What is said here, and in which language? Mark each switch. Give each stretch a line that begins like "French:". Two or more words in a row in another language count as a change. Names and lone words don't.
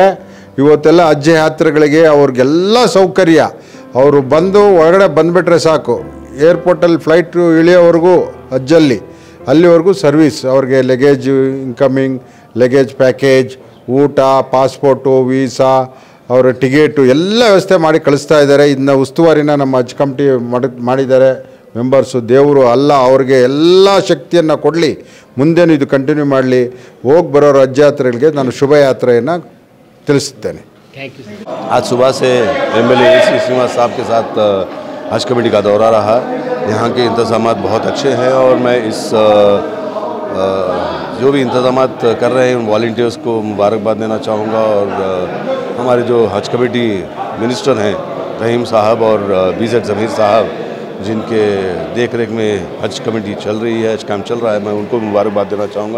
Kannada: ಇವತ್ತೆಲ್ಲ ಹಜ್ ಯಾತ್ರೆಗಳಿಗೆ ಅವ್ರಿಗೆಲ್ಲ ಸೌಕರ್ಯ, ಅವರು ಬಂದು ಒಳಗಡೆ ಬಂದುಬಿಟ್ರೆ ಸಾಕು, ಏರ್ಪೋರ್ಟಲ್ಲಿ ಫ್ಲೈಟು ಇಳಿಯೋವರೆಗೂ ಹಜ್ಜಲ್ಲಿ ಅಲ್ಲಿವರೆಗೂ ಸರ್ವಿಸ್, ಅವ್ರಿಗೆ
English: luggage incoming, luggage package,
Kannada: ಊಟ, ಪಾಸ್ಪೋರ್ಟು, ವೀಸಾ, ಅವರ ಟಿಕೆಟು ಎಲ್ಲ ವ್ಯವಸ್ಥೆ ಮಾಡಿ ಕಳಿಸ್ತಾ ಇದ್ದಾರೆ। ಇದನ್ನ ಉಸ್ತುವಾರಿನ ನಮ್ಮ ಹಜ್ ಕಮಿಟಿ ಮಾಡಿದ್ದಾರೆ ಮೆಂಬರ್ಸು। ದೇವರು ಅಲ್ಲ ಅವ್ರಿಗೆ ಎಲ್ಲ ಶಕ್ತಿಯನ್ನು ಕೊಡಲಿ, ಮುಂದೇನು ಇದು ಕಂಟಿನ್ಯೂ ಮಾಡಲಿ। ಹೋಗಿ ಬರೋ ಹಜ್ ಯಾತ್ರೆಗಳಿಗೆ ನಾನು ಶುಭ ಯಾತ್ರೆಯನ್ನು ತಿಳಿಸುತ್ತೇನೆ।
Hindi: आज सुबह से एमएलए AC श्रीनिवास साहब के साथ हज कमेटी का दौरा रहा। यहाँ के इंतज़ामात बहुत अच्छे हैं और मैं इस जो भी इंतज़ामात कर रहे हैं उन वॉलंटियर्स को मुबारकबाद देना चाहूँगा। और हमारे जो हज कमेटी मिनिस्टर हैं रहीम साहब और BZ ज़मीर साहब, जिनके देख रेख में हज कमेटी चल रही है, हज काम चल रहा है, मैं उनको मुबारकबाद देना चाहूँगा।